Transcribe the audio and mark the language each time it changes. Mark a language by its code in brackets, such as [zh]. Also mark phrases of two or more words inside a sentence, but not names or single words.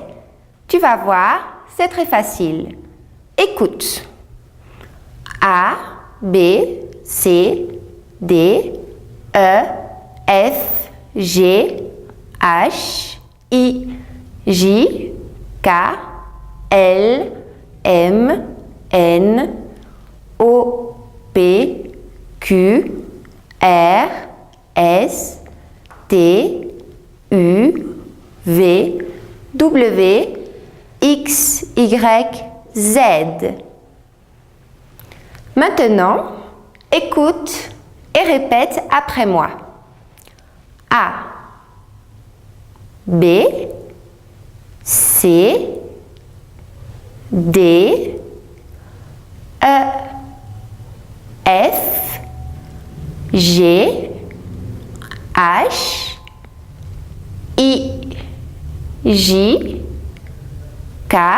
[fr] Tu vas voir, c'est très facile. Écoute. A, B, C, D, E, F, G, H, I, J, K, L, M, N, O, P, Q, R, S, T, U, V, W, X, Y, Z. Maintenant, écoute et répète après moi. A, B, C, D, E, F, G, H, I, J, K,